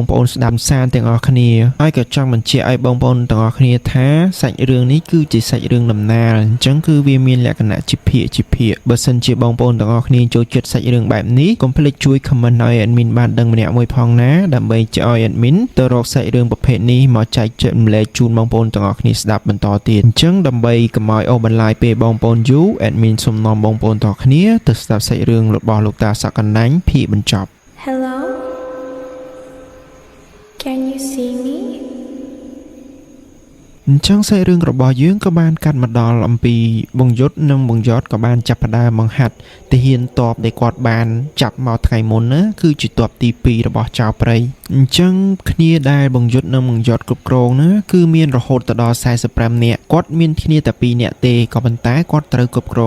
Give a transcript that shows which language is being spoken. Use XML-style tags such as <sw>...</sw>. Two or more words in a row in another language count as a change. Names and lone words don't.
<km>ប្អូនស្ដាប់សារទាំងអស់គ្នាហើយក៏ចង់បញ្ជាក់ឲ្យបងប្អូនទាំងអស់គ្នាថាសាច់រឿងនេះគឺជាសាច់រឿងដំណាលអញ្ចឹងគឺវាមានលក្ខណៈជាភាគបើសិនជាបងប្អូនទាំងអស់គ្នាចូលចិត្តសាច់រឿងបែបនេះកុំភ្លេចជួយ comment ឲ្យ admin បានដឹងម្នាក់មួយផងណាដើម្បីឲ្យ admin ទៅរកសាច់រឿងប្រភេទនេះមកចែកចាយម្លែកជូនបងប្អូនទាំងអស់គ្នាស្ដាប់បន្តទៀតអញ្ចឹងដើម្បីកុំឲ្យអូសបន្លាយពេលបងប្អូនយូរ admin សូមនាំបងប្អូនទាំងអស់គ្នាទៅស្ដាប់សាច់រឿងរបស់លោកតាសក់កណ្ដាញ់ភាគបញ្ចប់</km> <en>Hello? Can you see me?</en> <km>អញ្ចឹងសាច់រឿងរបស់យើងក៏បានកាត់មកដល់អំពីបងយុទ្ធនិងបងយតក៏បានចាប់ផ្ដើមបង្ហាត់ទាហានទ័ពដែលគាត់បានចាប់មកថ្ងៃមុនណាគឺជាទ័ពទី2របស់ចៅព្រៃ អញ្ចឹងគ្នាដែលបងយុទ្ធនិងបងយតគ្រប់គ្រងណាគឺមានរហូតដល់45នាក់គាត់មានគ្នាតែ2នាក់ទេក៏ប៉ុន្តែគាត់ត្រូវគ្រប់គ្រង</km>